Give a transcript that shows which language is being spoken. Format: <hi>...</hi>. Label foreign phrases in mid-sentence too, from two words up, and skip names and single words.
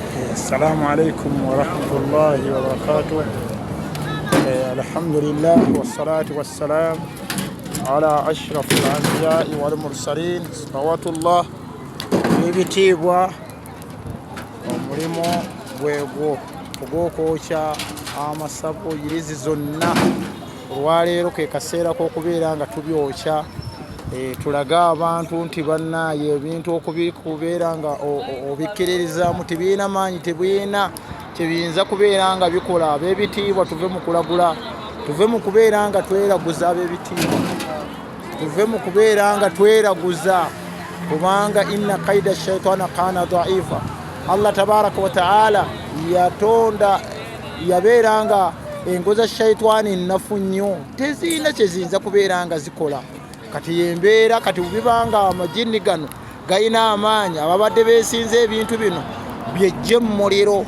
<ar>السلام عليكم ورحمة الله وبركاته. الحمد لله والصلاة والسلام على أشرف الأنبياء والمرسلين صلوات الله</ar> <lg>n'ebitiibwa omulimu gwegwo ogw'okwokya amasavu yirizi zonna olwaleero ke kaseera k'okubeera nga tubyokya tulaga abantu nti bannaye ebintu okubeera nga obikkiririzaamu tebiina maanyi tebiyinza kubeera nga bikola. Ab'ebitiibwa tuve mu kulagula, tuve mu kubeera nga tweraguza ab'ebitiibwa, tuve mu kubeera nga tweraguza kubanga</lg> <ar>إن كيد الشيطان كان ضعيفا.</ar> <lg>Allah</lg> <ar>تبارك وتعالى</ar> <lg>yatonda yabeera nga engo za shaitani nnafu nnyo tezirina kyeziyinza kubeera nga zikola. Kati yembeera kati bibanga amajini gano gayina amaanyi ababadde beesinze ebintu bino byejje mu muliro.</lg>